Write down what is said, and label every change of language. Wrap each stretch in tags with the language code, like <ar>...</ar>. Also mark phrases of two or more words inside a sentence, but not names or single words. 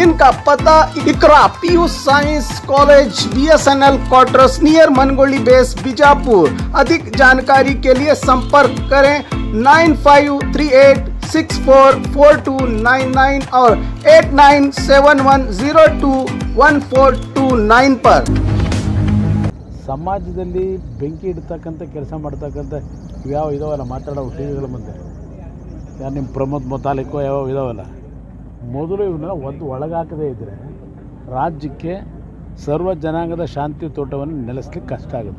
<hi>इनका पता इकरा पीयू साइंस कॉलेज, BSNL</hi> <en>quarters near</en> <hi>मनगोली बेस, बीजापुर। अधिक जानकारी के लिए संपर्क करें 9538644299 और 8971021429 पर।</hi> <kn>ಸಮಾಜದಲ್ಲಿ ಬೆಂಕಿ ಇಡ್ತಕ್ಕಂಥ ಕೆಲಸ ಮಾಡ್ತಕ್ಕಂಥ ಯಾವ ಇದಾವಲ್ಲ, ಮಾತಾಡೋ ಟಿವಿಗಳ ಮುಂದೆ ಯಾರು ನಿಮ್ಮ ಪ್ರಮೋದ್ ಮೊತಾಲಿಕೋ ಯಾವ ಇದಾವಲ್ಲ, ಮೊದಲು ಇವನ್ನ ಒಂದು ಒಳಗಾಕದೇ ಇದ್ದರೆ ರಾಜ್ಯಕ್ಕೆ ಸರ್ವ ಜನಾಂಗದ ಶಾಂತಿಯುತೋಟವನ್ನು ನೆಲೆಸಲಿಕ್ಕೆ ಕಷ್ಟ ಆಗುತ್ತೆ.</kn>